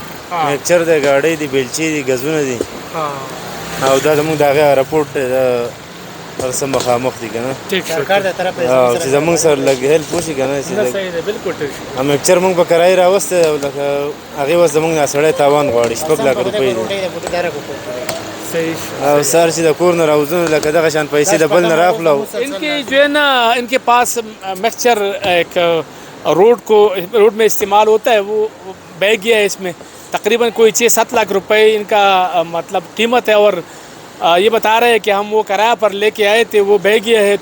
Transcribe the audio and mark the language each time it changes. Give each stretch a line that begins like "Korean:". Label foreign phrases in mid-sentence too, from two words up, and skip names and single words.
Pashto: مکچر د گاډۍ دی، بیلچې دی، غزونه دي. او دا زموږ دغه راپورټ هغه سم مخامخ دي که نه، سرکار د طرف چې زموږ سره لږ هیلپ وشي که نه. صحیح دی، بالکل ټیک شو. مکچر موږ په کرایې راوستی او لکه هغې اوس زموږ نه سړی تاوان غواړي 6 لکه روپۍ دي. او سر چې د کور نه راوځو لکه دغه شان پیسې د بل نه راخلو.
Urdu: ان کے جو ہے نا ان کے پاس مکسچر ایک روڈ میں استعمال ہوتا ہے، وہ بہ گیا ہے. اس میں تقریباً کوئی 6-7 لاکھ روپے ان کا مطلب قیمت ہے اور یہ بتا رہے ہیں کہ ہم وہ کرایہ پر لے کے آئے تھے، وہ بہ گیا ہے.